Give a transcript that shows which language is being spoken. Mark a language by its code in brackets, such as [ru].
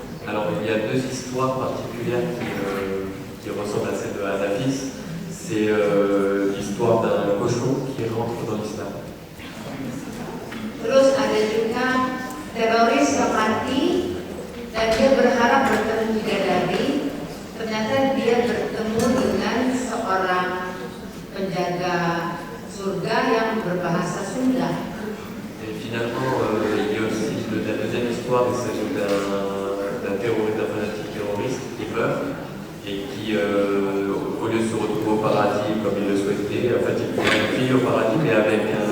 [fr] Alors il y a deux histoires particulières qui ressemblent à celle de Anafis. C'est l'histoire d'un cochon qui rentre dans l'islam. [id] Terus ada juga teroris yang mati dan dia berharap bertemu bidadari. Ternyata dia bertemu dengan seorang penjaga surga yang berbahasa Sunda. [fr] Et finalement, il y a aussi la deuxième histoire, il s'agit d'un fanatique terroriste qui meurt et qui, au lieu de se retrouver au paradis comme il le souhaitait, en fait, il pouvait vivre au paradis mais avec